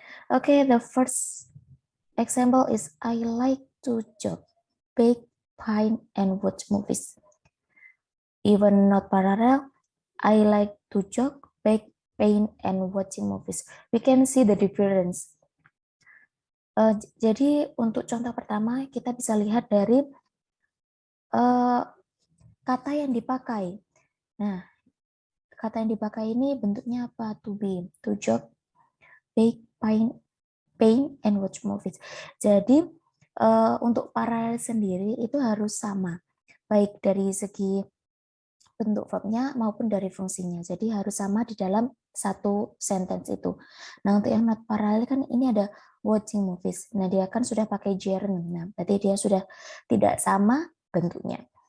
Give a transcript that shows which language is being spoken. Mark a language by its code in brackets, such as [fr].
[en] Okay, the first example is I like to jog, bake, paint, and watch movies. Even not parallel, I like to jog, bake, paint, and watching movies. We can see the difference. [id] Jadi untuk contoh pertama kita bisa lihat dari kata yang dipakai. Nah, kata yang dipakai ini bentuknya apa? [en] To be, to jog, bake, paint, and watch movies. [id] Jadi untuk paralel sendiri itu harus sama, baik dari segi bentuk verbnya maupun dari fungsinya. Jadi harus sama di dalam satu sentence itu. Nah, untuk yang not parallel kan ini ada watching movies. Nah, dia kan sudah pakai gerund. Nah, berarti dia sudah tidak sama bentuknya.